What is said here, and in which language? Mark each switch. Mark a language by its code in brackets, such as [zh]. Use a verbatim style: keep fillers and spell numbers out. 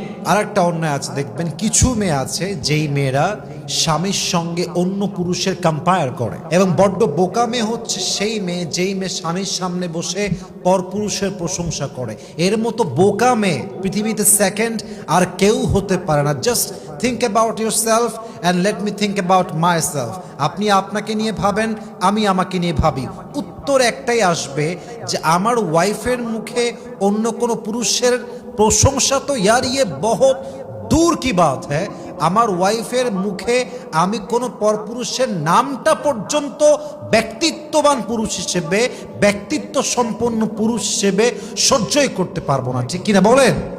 [bn] আর একটা অন্যায় আছে, দেখবেন কিছু মেয়ে আছে যেই মেয়েরা স্বামীর সঙ্গে অন্য পুরুষের কম্পেয়ার করে, এবং বড্ড বোকা মেয়ে হচ্ছে সেই মেয়ে যেই মেয়ে স্বামীর সামনে বসে পরপুরুষের প্রশংসা করে। এর মতো বোকা মেয়ে পৃথিবীতে সেকেন্ড আর কেউ হতে পারে না। [en] Just think about yourself and let me think about myself. [bn] আপনি আপনাকে নিয়ে ভাবেন, আমি আমাকে নিয়ে ভাবি, উত্তর একটাই আসবে যে আমার ওয়াইফের মুখে অন্য কোনো পুরুষের প্রশংসা তো [hi] यार ये बहुत दूर की बात है। [bn] আমার ওয়াইফের মুখে আমি কোনো পরপুরুষের নামটা পর্যন্ত ব্যক্তিত্ববান পুরুষ হিসেবে, ব্যক্তিত্ব সম্পন্ন পুরুষ হিসেবে সহ্যই করতে পারবো না, ঠিক কিনা বলেন?